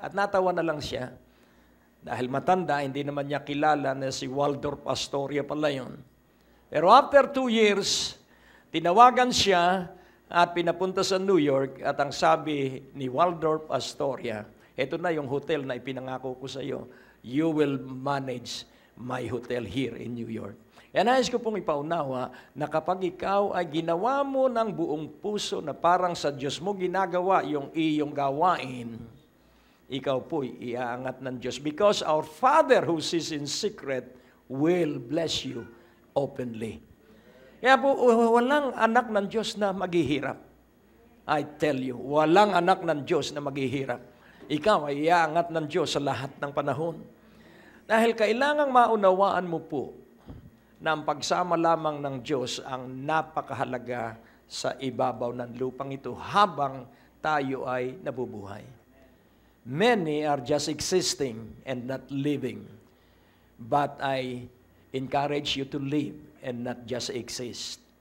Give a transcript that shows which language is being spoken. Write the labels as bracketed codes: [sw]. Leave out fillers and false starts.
[tl] At natawa na lang siya. Dahil matanda, hindi naman niya kilala na si Waldorf Astoria pala yun. Pero after 2 years, tinawagan siya at pinapunta sa New York at ang sabi ni Waldorf Astoria, ito na yung hotel na ipinangako ko sa iyo. [en] You will manage my hotel here in New York. [tl] Kaya nais ko pong ipaunawa na kapag ikaw ay ginawa mo ng buong puso na parang sa Diyos mo ginagawa yung iyong gawain, ikaw po'y iaangat ng Diyos. [en] Because our Father who sees in secret will bless you openly. [tl] Kaya po, walang anak ng Diyos na maghihirap. [en] I tell you, [tl] walang anak ng Diyos na maghihirap. Ikaw ay iaangat ng Diyos sa lahat ng panahon. Dahil kailangang maunawaan mo po na ang pagsama lamang ng Diyos ang napakahalaga sa ibabaw ng lupang ito habang tayo ay nabubuhay. [en] Many are just existing and not living. But I encourage you to live and not just exist.